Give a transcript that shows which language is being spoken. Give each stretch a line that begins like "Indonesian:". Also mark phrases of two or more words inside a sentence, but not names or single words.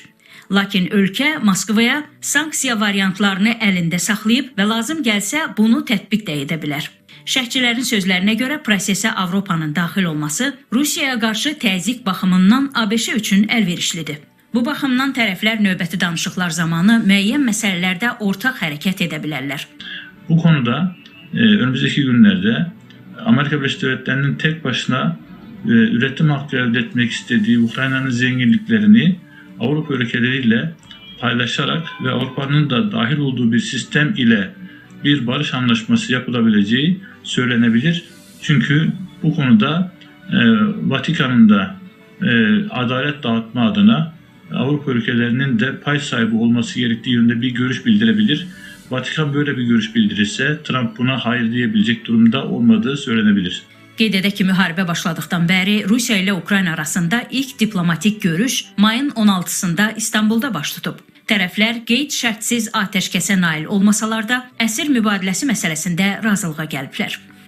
Azerbaijani: Lakin ölkə Moskvaya sanksiya variantlarını əlində saxlayıb və lazım gəlsə bunu tətbiq də edə bilər. Şərhçilərin sözlərinə görə prosesə Avropanın daxil olması Rusiyaya qarşı təzyiq baxımından ABŞ üçün əlverişlidir. Bu baxımdan tərəflər növbəti danışıqlar zamanı müəyyən məsələlərdə ortaq hərəkət edə bilərlər.
Turkish: Bu konuda önümüzdeki günlerde Amerika Birleşik Devletleri'nin tek başına üretim hakkı elde etmek istediği Ukrayna'nın zenginliklerini Avrupa ülkeleriyle paylaşarak ve Avrupa'nın da dahil olduğu bir sistem ile bir barış anlaşması yapılabileceği söylenebilir. Çünkü bu konuda Vatikan'ın da adalet dağıtma adına Avrupa ülkelerinin de pay sahibi olması gerektiği yönde bir görüş bildirebilir. Vatikan böyle bir görüş bildirirse Trump buna hayır diyebilecek durumda olmadığı söylenebilir.
Azerbaijani: Qeyd edək ki, müharibə başladıqdan bəri Rusiya ilə Ukrayna arasında ilk diplomatik görüş mayın 16-sında İstanbulda baş tutub. Tərəflər qeyd-şərtsiz atəşkəsə nail olmasalar da əsir mübadiləsi məsələsində razılığa gəliblər.